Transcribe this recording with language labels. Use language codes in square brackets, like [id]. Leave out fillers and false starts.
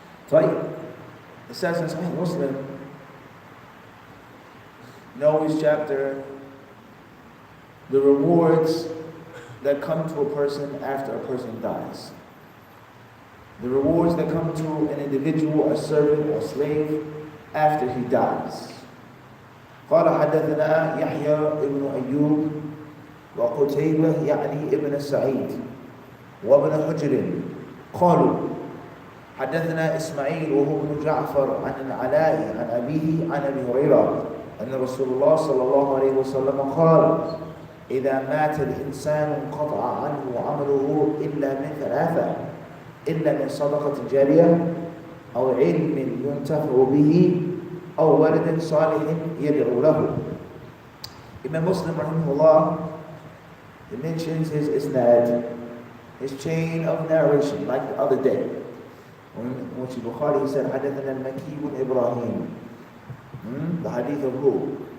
[ar] طيب، أساساً [en] صحيح مسلم, Noah's chapter, the rewards that come to a person after a person dies. The rewards that come to an individual, a servant or slave, after he dies. [ar] قال حدثنا يحيى ابن أيوب وقتيبة يعني ابن سعيد وابن حجر قالوا حدثنا إسماعيل وهو ابن جعفر عن العلاء عن أبيه عن أبي هريرة أن رسول الله صلى الله عليه وسلم قال: إذا مات الإنسان انقطع عنه عمله إلا من ثلاثة: إلا من صدقة جارية أو علم ينتفع به أو ولد صالح يدعو له. [en] Imam Muslim rahimahullah, he mentions his isnad, his chain of narration, like the other day. When Bukhari, he said, [ar] حدثنا المكي بن إبراهيم. [en] The hadith of who?